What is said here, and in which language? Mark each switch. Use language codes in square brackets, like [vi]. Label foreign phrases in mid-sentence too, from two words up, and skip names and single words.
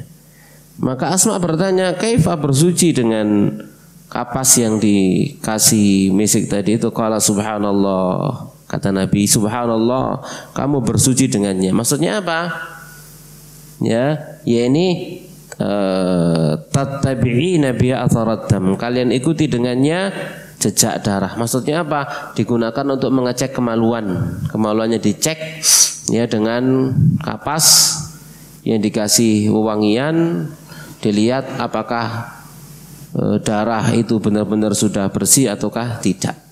[id] Maka Asma bertanya, kaifa bersuci dengan kapas yang dikasih mesik tadi itu? [ar] قال سبحان الله, [id] kata Nabi, subhanallah, kamu bersuci dengannya. Maksudnya apa? Ya ini [ar] تتبعين بأثرات دم, [id] kalian ikuti dengannya jejak darah. Maksudnya apa? Digunakan untuk mengecek kemaluannya dicek ya dengan kapas yang dikasih wewangian, dilihat apakah darah itu benar-benar sudah bersih ataukah tidak.